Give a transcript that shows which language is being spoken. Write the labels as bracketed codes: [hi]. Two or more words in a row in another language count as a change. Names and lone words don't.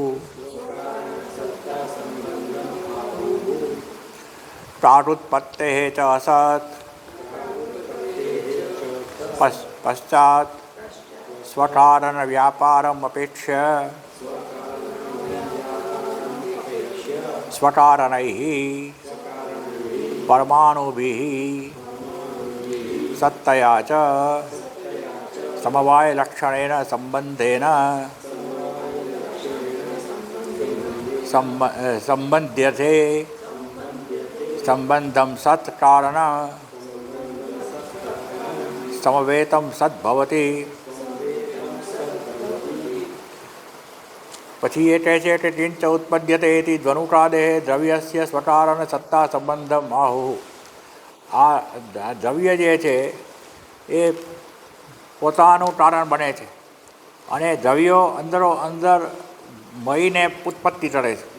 [sa] પ્રાગુત્પત્તેઃ ચ અસત પશ્ચાત સ્વકારણ વ્યાપારમ અપેક્ષ્ય સ્વકારણૈઃ પરમાણુભિઃ સત્તયા ચ સમવાયલક્ષણેન સંબંધેન संबंध्यते संबंधम सत् कारण समवेतम सत् भवति। [gu] પછી એ કહે છે કે [sa] કિંચ ઉત્પદ્યતે ઇતિ ધ્વનુકાદેહ દ્રવ્યસ્ય સ્વકારણ સત્તા સંબંધમ આહુઃ. [gu] આ દ્રવ્ય જે છે એ પોતાનું કારણ બને છે અને દ્રવ્યો અંદરો અંદર મહીને ઉત્પત્તિ કરે છે.